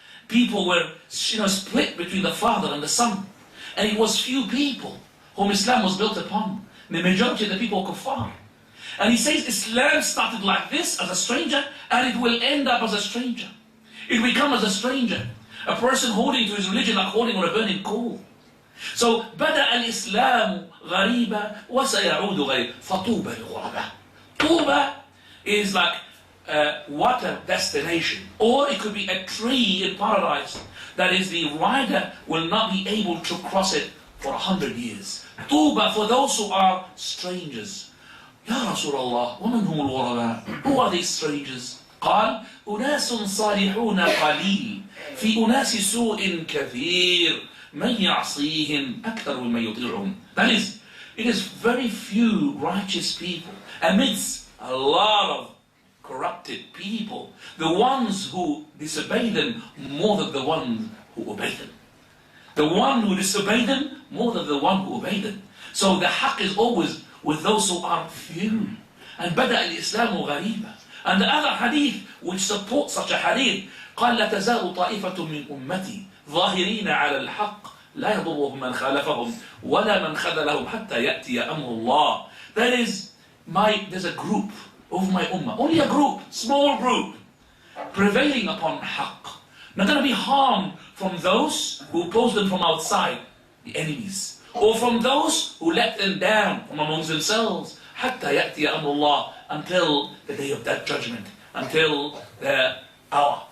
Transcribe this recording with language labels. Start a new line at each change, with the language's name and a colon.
English: People were split between the father and the son. And it was few people whom Islam was built upon. The majority of the people were kuffar. And he says Islam started like this, as a stranger, and it will end up as a stranger. It will become as a stranger. A person holding to his religion like holding on a burning coal. So,
Arabic: بدأ الإسلام غريبا وسيعود غريبا فطوبى للغرباء.
English: Tuba is like what a destination. Or it could be a tree in paradise. That is, the rider will not be able to cross it for 100 years. Tuba for those who are strangers.
Arabic: Ya Rasulullah, ومن هم الغرباء?
English: Who are these strangers?
Arabic: قال أناس صالحون قليل في أناس سوء كثير من يعصيهم أكثر مما يطيعهم.
English: That is, it is very few righteous people amidst a lot of corrupted people, the ones who disobey them more than the ones who obey them. The one who disobey them more than the one who obey them. So the haqq is always with those who are few. And
Arabic: بدأ الإسلام غريبا.
English: And the other hadith which supports such a hadith,
Arabic: قال لا تزال طائفة من أمتي ظاهرين على الحق لا يضرهم من خالفهم ولا من خذلهم حتى يأتي أمر الله.
English: That is, there's a group of my ummah, only a group, small group, prevailing upon haqq. Not going to be harmed from those who oppose them from outside, the enemies, or from those who let them down from amongst themselves,
Arabic: حتى يأتي أمر الله,
English: until the day of that judgment, until the hour.